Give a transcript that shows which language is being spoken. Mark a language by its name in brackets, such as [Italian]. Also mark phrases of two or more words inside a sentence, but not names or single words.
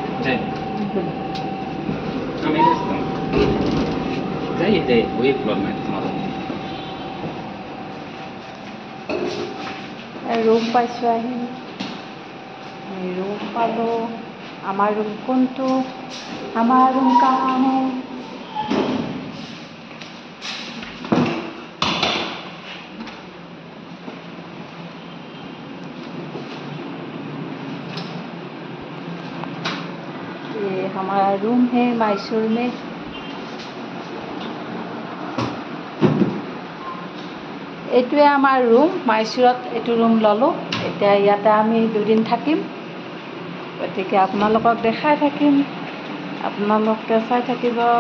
[Assamese] ৰুম পাইছোঁ আহি। আমি ৰুম পালোঁ। আমাৰ ৰুম কোনটো? আমাৰ ৰুম [Hindi] कहाँ है? ये हमारा रूम है मैसूर में। [Assamese] এইটোৱে আমাৰ ৰুম। মাইচুৰত এইটো ৰুম ল'লোঁ। এতিয়া ইয়াতে আমি 2 দিন থাকিম, গতিকে আপোনালোকক দেখাই থাকিম, আপোনালোকে চাই থাকিব।